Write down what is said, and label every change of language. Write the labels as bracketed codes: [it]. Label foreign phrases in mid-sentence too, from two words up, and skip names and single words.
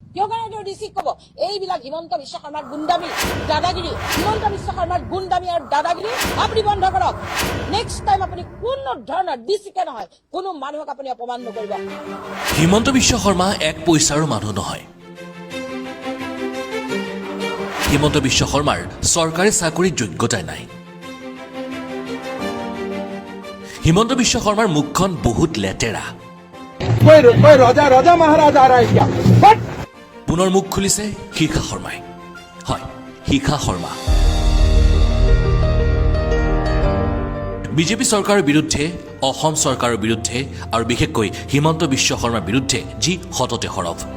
[as] কিয় কাৰণে তেওঁ ডিচিক ক'ব এইবিলাক হিমন্ত বিশ্ব শৰ্মাৰ গুণ্ডামি দাদাগিৰি হিমন্ত বিশ্ব শৰ্মাৰ গুণ্ডামি আৰু দাদাগিৰি আপুনি বন্ধ কৰক [en] next time [as] আপুনি কোনো ধৰণৰ ডিচিকে নহয় কোনো মানুহক আপুনি অপমান নকৰিব হিমন্ত বিশ্ব শৰ্মা এক পইচাৰো মানুহ নহয় হিমন্ত বিশ্ব শৰ্মাৰ চৰকাৰী চাকৰিৰ যোগ্যতাই নাই হিমন্ত বিশ্ব শৰ্মাৰ মুখখন বহুত লেতেৰা [hi] कोई राजा महाराज आ रहा है क्या [as] পুনৰ মুখ খুলিছে শিখা শৰ্মাই হয় শিখা শৰ্মা বিজেপি চৰকাৰৰ বিৰুদ্ধে অসম চৰকাৰৰ বিৰুদ্ধে আৰু বিশেষকৈ হিমন্ত বিশ্ব শৰ্মাৰ বিৰুদ্ধে যি হততে হৰফ